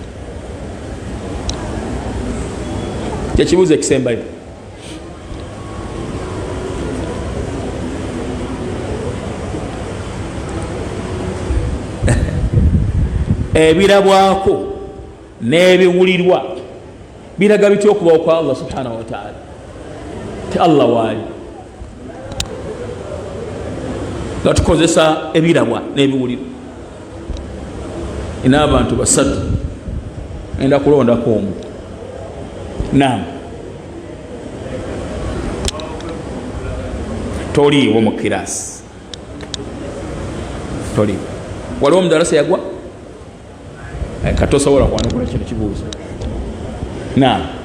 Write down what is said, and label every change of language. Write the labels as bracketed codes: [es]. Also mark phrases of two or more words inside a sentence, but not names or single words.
[lg] kyekibuuzo ekisembayo ebirabwako n'ebiwulirwa biraga bityo okubawo kwa Allah [ar] سبحانه وتعالى [lg] ti Allah waali nga tukozesa ebirabwa n'ebiwulirwa ina abantu basatu enda kulondako omu naam toliiwo mu kirasi toliiwo waliwo mudarasa yagwa katosobola kwanukula kino kibuuzo naam